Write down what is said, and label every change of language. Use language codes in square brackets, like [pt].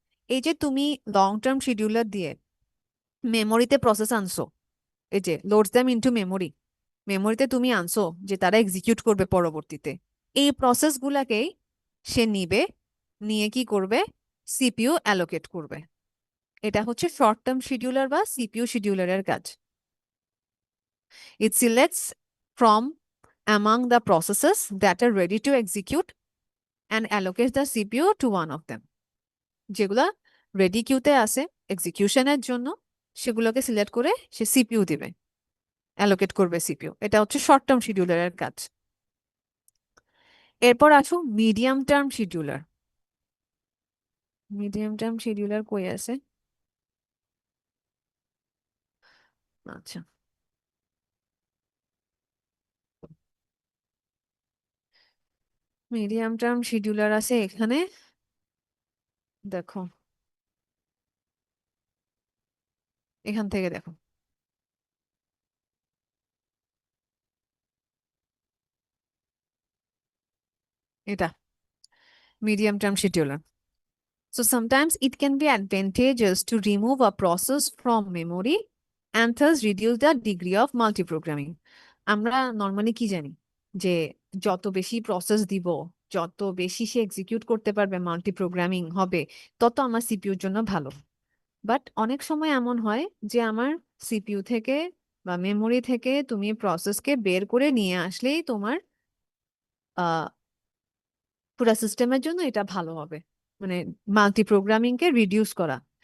[bn] এই যে তুমি লং টার্ম শিডিউলার দিয়ে মেমোরিতে প্রসেস আনছো, এই যে [en] loads them into memory, [bn] মেমোরিতে তুমি আনছো যে তারা এক্সিকিউট করবে পরবর্তীতে, এই প্রসেসগুলাকেই সে নিবে, নিয়ে কি করবে, সিপিইউ অ্যালোকেট করবে। এটা হচ্ছে শর্ট টার্ম শিডিউলার বা সিপিইউ শিডিউলারের কাজ। [en] It selects from among the processes that are ready to execute and allocates the CPU to one of them। [bn] যেগুলা রেডি কিউতে আছে এক্সিকিউশনের জন্য, সেগুলোকে সিলেক্ট করে সে সিপিইউ দিবে, অ্যালোকেট করবে সিপিইউ। এটা হচ্ছে শর্ট টার্ম শিডিউলারের কাজ। এরপর আসো medium term scheduler. Medium term scheduler কই আছে, আচ্ছা মিডিয়াম টার্ম শিডিউলার আছে এখানে, দেখো এখান থেকে দেখো, এটা medium term scheduler। [en] So sometimes it can be advantageous to remove a process from memory and thus reduce the degree of multiprogramming। [bn] আমরা নর্মালি কি জানি যে যত বেশি প্রসেস দিব, যত বেশি সে এক্সিকিউট করতে পারবে, মাল্টিপ্রোগ্রামিং হবে, তত আমার সিপিইউর জন্য ভালো। বাট অনেক সময় এমন হয় যে আমার সিপিইউ থেকে বা মেমোরি থেকে তুমি প্রসেসকে বের করে নিয়ে আসলেই তোমার পুরো সিস্টেমের জন্য এটা ভালো হবে, মানে মাল্টিপ্রোগ্রামিংকে রিডিউস করা।